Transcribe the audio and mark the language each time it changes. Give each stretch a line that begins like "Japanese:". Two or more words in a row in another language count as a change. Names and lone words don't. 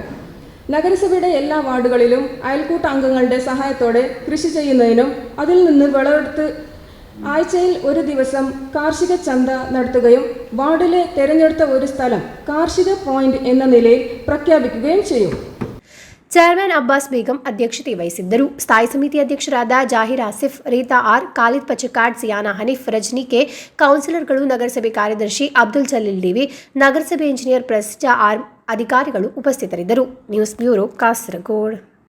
Malayalam: നഗരസഭയുടെ എല്ലാ വാർഡുകളിലും അയൽക്കൂട്ട അംഗങ്ങളുടെ സഹായത്തോടെ കൃഷി ചെയ്യുന്നതിനും അതിൽ നിന്ന് വിളവെടുത്ത് ആഴ്ചയിൽ ഒരു ദിവസം കാർഷിക ചന്ത നടത്തുകയും വാർഡിലെ തെരഞ്ഞെടുത്ത ഒരു സ്ഥലം കാർഷിക പോയിന്റ് എന്ന നിലയിൽ പ്രഖ്യാപിക്കുകയും ചെയ്യും.
Kannada: ಚೇರ್ಮನ್ ಅಬ್ಬಾಸ್ ಬೇಗಂ ಅಧ್ಯಕ್ಷತೆ ವಹಿಸಿದ್ದರು. ಸ್ಥಾಯಿ ಸಮಿತಿ ಅಧ್ಯಕ್ಷರಾದ ಜಾಹಿರ್ ಆಸಿಫ್, ರೀತಾ ಆರ್, ಖಾಲಿದ್ ಪಚಕಾಡ್, ಸಿಯಾನಾ ಹನೀಫ್, ರಜನಿ ಕೆ, ಕೌನ್ಸಿಲರ್ಗಳು, ನಗರಸಭೆ ಕಾರ್ಯದರ್ಶಿ ಅಬ್ದುಲ್ ಜಲೀಲ್ ಡಿವಿ, ನಗರಸಭೆ ಇಂಜಿನಿಯರ್ ಪ್ರಸಿಜಾ ಆರ್ ಅಧಿಕಾರಿಗಳು ಉಪಸ್ಥಿತರಿದ್ದರು. ನ್ಯೂಸ್ ಬ್ಯೂರೋ, ಕಾಸರಗೋಡು.